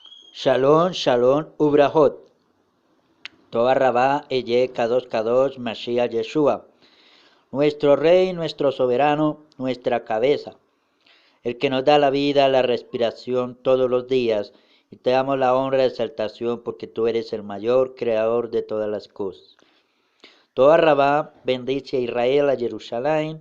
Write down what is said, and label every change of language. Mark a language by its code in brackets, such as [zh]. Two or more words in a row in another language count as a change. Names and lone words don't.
[he] שלום, שלום, וברכות. תודה רבה, איי, קדוש, קדוש, משיח, ישוע. [es] Nuestro Rey, nuestro Soberano, nuestra cabeza. El que nos da la vida, la respiración todos los días. Y te damos la honra y exaltación porque tú eres el mayor creador de todas las cosas. [he] תודה רבה, [es] bendice a Israel, a Jerusalén.